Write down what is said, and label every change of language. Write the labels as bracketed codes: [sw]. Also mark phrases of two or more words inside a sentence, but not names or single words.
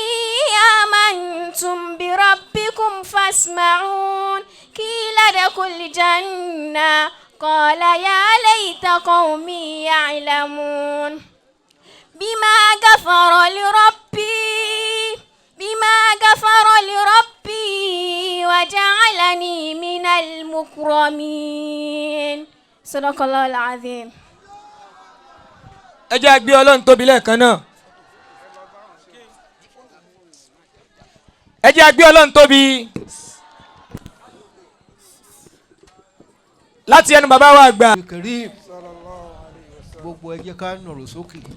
[ar] آمنتم بربكم فاسمعون قيل ادخلوا الجنة قال يا ليت قومي يعلمون بما غفر لربي وجعلني من المكرمين صدق الله العظيم. [yo] ẹ jẹ́ a gbé Ọlọ́run tóbi lẹ́ẹ̀kan náà. ẹ jẹ́ a gbé Ọlọ́run tóbi láti ẹnu bàbá wa àgbà. Karim gbogbo ẹ jẹ́ ká nọ̀rọ̀ sókè.